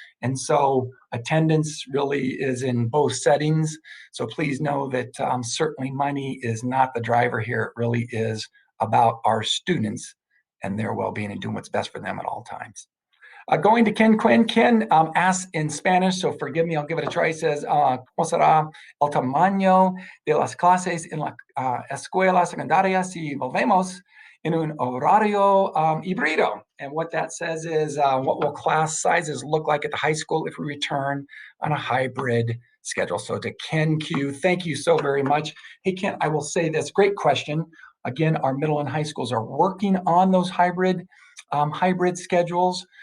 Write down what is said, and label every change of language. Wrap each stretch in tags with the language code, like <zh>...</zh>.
<en>And so attendance really is in both settings. So please know that certainly money is not the driver here. It really is about our students and their well-being and doing what's best for them at all times. Going to Ken Quinn. Ken asks in Spanish, so forgive me, I'll give it a try. He says,</en> <es>¿Cómo será el tamaño de las clases en la escuela secundaria si volvemos en un horario híbrido?</es> <en>And what that says is, what will class sizes look like at the high school if we return on a hybrid schedule? So to Ken Q, thank you so very much. Hey, Ken, I will say this, great question. Again, our middle and high schools are working on those hybrid schedules.</en>